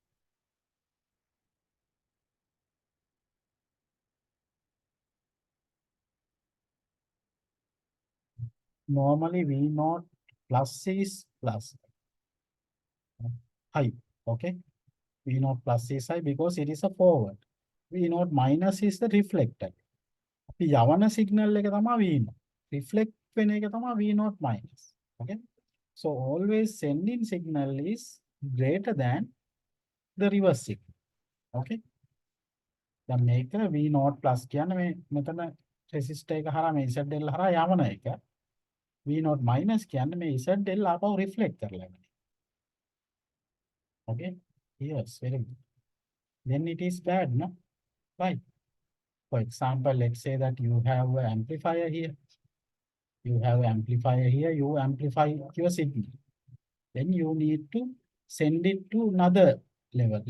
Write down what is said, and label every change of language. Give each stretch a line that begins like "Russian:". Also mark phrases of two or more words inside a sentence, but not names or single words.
English: Normally V naught plus is plus high. Okay. V naught plus is high because it is a forward. V naught minus is the reflected.
Sinhala: අපි යවන signal එක තමයි V naught. Reflect වෙන එක තමයි
English: V naught minus.
Sinhala: Okay.
English: So always sending signal is greater than the reverse signal.
Sinhala: Okay. දැන් මේක V naught plus කියන්නේ මේ මෙතන resistor එක හරහා මේ ZL හරහා යවන එක. V naught minus කියන්නේ මේ ZL ආපහු reflect කරලා යන එක.
English: Okay. Yes, very good. Then it is bad, no? Why? For example, let's say that you have an amplifier here. You have amplifier here, you amplify your signal. Then you need to send it to another level.